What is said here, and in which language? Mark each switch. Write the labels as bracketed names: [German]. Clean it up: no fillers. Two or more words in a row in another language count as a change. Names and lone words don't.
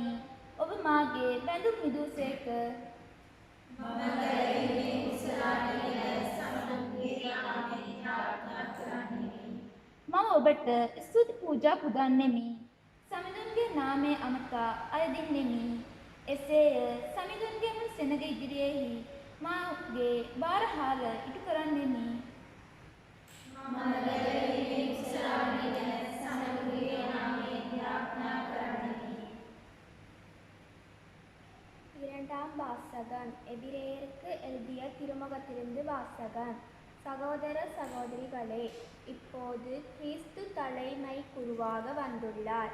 [Sinhala] ඔබ මාගේ බැඳුම් මිදුසේක. මම ඔබට ස්තුති පූජා පුදන්නෙමි. සමිඳුන්ගේ නාමය අමතා අයදින්නෙමි. එසේය සමිඳුන්ගේ මුල් සෙනග ඉදිරියෙහි මාගේ බාරහාල ඉටු කරන්නෙමි. [Tamil] இரண்டாம் வாசகன் எபிரேயருக்கு எழுதிய திருமுகத்திலிருந்து வாசகன். சகோதர சகோதரிகளே, இப்போது கிறிஸ்து தலைமை குருவாக வந்துள்ளார்.